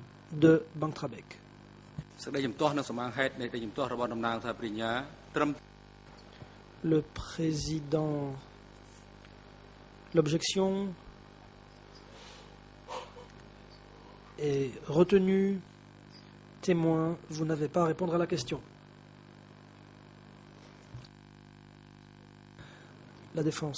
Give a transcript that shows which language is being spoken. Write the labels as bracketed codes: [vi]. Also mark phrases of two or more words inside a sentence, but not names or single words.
[fr] de Bangtrabek. [km] សេចក្តីជំទាស់នៅសមាហេតុនៃសេចក្តីជំទាស់របស់តំណាងថាបរិញ្ញាត្រឹម [fr] Le président, l'objection est retenue. Témoin, vous n'avez pas à répondre à la question. La défense.